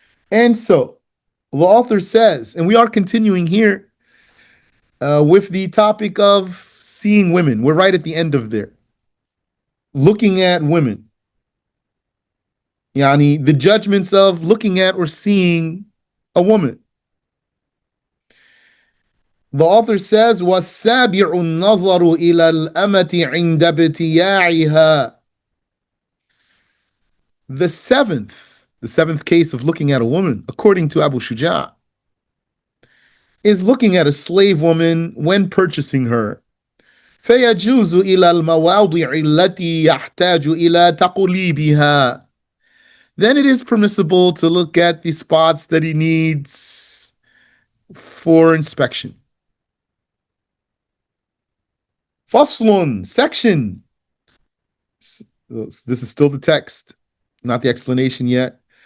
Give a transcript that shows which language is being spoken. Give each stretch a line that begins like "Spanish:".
English: And so the author says, and we are continuing here with the topic of seeing women. We're right at the end of there. Looking at women. Yani the judgments of looking at or seeing a woman. The author says,
Arabic: وَالسَّابِعُ النَّظَرُ إِلَى الْأَمَةِ عِنْدَ ابْتِيَاعِهَا.
English: The seventh case of looking at a woman, according to Abu Shuja, is looking at a slave woman when purchasing her.
Arabic: فيجوز إلى المواضع التي يحتاج إلى تقليبها.
English: Then it is permissible to look at the spots that he needs for inspection. Faslun, section. This is still the text, not the explanation yet.